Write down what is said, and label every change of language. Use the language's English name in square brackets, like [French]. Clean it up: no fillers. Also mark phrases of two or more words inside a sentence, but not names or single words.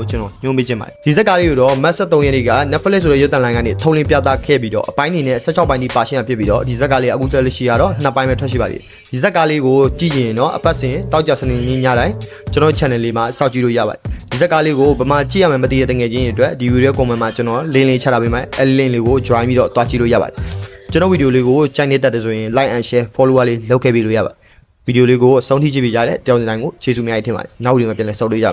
[Burmese] ကျွန်တော်ညွှန်ပေးချင်ပါတယ်ဒီဇက်ကလေးကိုတော့မတ်73ရက်နေ့က Netflix ဆိုတဲ့ရုပ်သံလိုင်းကနေထုံးလင်းပြသခဲ့ပြီးတော့အပိုင်းနေနဲ့16ပိုင်းဒီပါရှင်းဖြစ်ပြီးတော့ဒီဇက်ကလေးအခုတက်လက်ရှိရတော့2ပိုင်းပဲထွက်ရှိပါသေးတယ်ဒီဇက်ကလေးကိုကြည့်ရင်တော့အပတ်စဉ်တောက်ကြစနေနေ့ညတိုင်းကျွန်တော် channel လေးမှာစောင့်ကြည့်လို့ရပါတယ်ဒီဇက်ကလေးကိုဗမာကြည့်ရမယ်မသိတဲ့တကယ်ချင်းတွေအတွက်ဒီဗီဒီယိုကွန်မန့်မှာကျွန်တော်လင်းချထားပေးမယ်အဲ့လင်းလေးကို join ပြီးတော့တွားကြည့်လို့ရပါတယ်ကျွန်တော်ဗီဒီယိုလေးကိုကြိုက်နေတတ်တယ်ဆိုရင် [English] like and share follower [Burmese] လေးလုပ်ခဲ့ပေးလို့ရပါတယ်ဗီဒီယိုလေးကိုအဆုံးထိကြည့်ပေးကြတဲ့တောင်းတိုင်းကိုကျေးဇူးများကြီးတင်ပါတယ်နောက်ဗီဒီယိုမှာပြန်လည်ဆုံတွေ့ကြမယ်